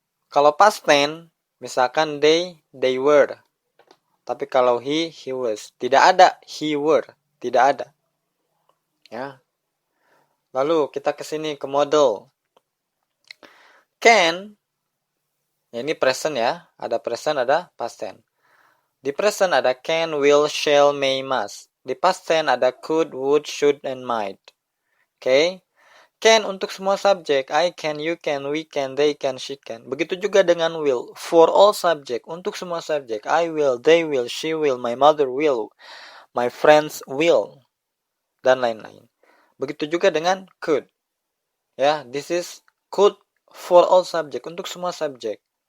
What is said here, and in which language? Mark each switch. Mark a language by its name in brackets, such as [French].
[Indonesian] Kalau past tense, misalkan they were. Tapi kalau he was. Tidak ada he were, tidak ada. Ya. Lalu kita ke sini ke model. Can, ya ini present ya, ada present, ada past tense. Di present ada can, will, shall, may, must. Di past tense ada could, would, should, and might. Oke. [English] Can [Indonesian] untuk semua subjek. [English] I can, you can, we can, they can, she can. [Indonesian] Begitu juga dengan will. [English] For all subjek. [Indonesian] Untuk semua subjek. [English] I will, they will, she will, my mother will, my friends will, [Indonesian] dan lain-lain. Begitu juga dengan could. [English] Ya, this is could for all subject, [Indonesian] untuk semua subjek.